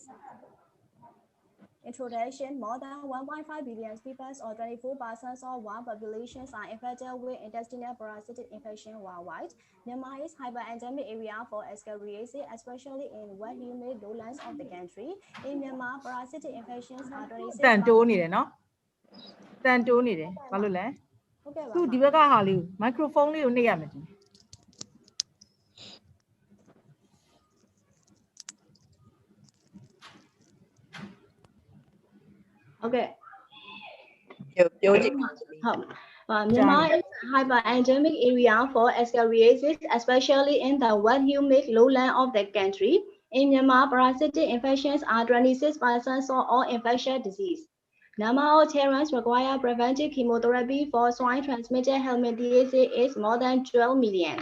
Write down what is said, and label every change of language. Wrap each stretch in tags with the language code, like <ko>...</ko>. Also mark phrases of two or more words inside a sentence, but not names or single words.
<en>Introduction: more than 1.5 billion people, or 24% of world populations, are infected with intestinal parasitic infection worldwide. Myanmar is hyper-endemic area for ascariasis, especially in wet humid lowlands of the country. In Myanmar, parasitic infections are 26.</en> <my>တန်တိုးနေတယ်နော်တန်တိုးနေတယ်ဘာလို့လဲသူဒီဘက်ကဟာလေးကို microphone လေးကိုနှိပ်ရမယ်</my> <en>Okay. Myanmar is a hyper-endemic area for ascariasis, especially in the wet humid lowland of the country. In Myanmar, parasitic infections are 26% of all infectious disease. Number of children require preventive chemotherapy for swine-transmitted helminthiasis is more than 12 million.</en>